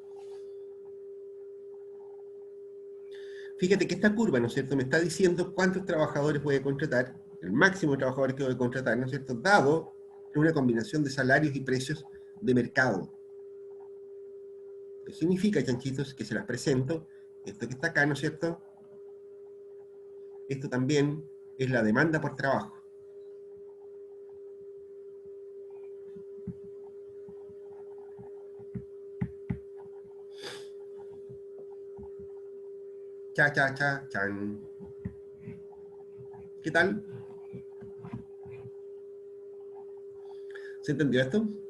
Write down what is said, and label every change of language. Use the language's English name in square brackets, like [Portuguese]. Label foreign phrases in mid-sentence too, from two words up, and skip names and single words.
[Spanish] Fíjate que esta curva, ¿no es cierto?, me está diciendo cuántos trabajadores voy a contratar, el máximo de trabajadores que voy a contratar, ¿no es cierto?, dado una combinación de salarios y precios de mercado. ¿Qué significa, chanchitos? Que se las presento. Esto que está acá, ¿no es cierto? Esto también es la demanda por trabajo. Cha, cha, cha, chan. ¿Qué tal? ¿Se entendió esto?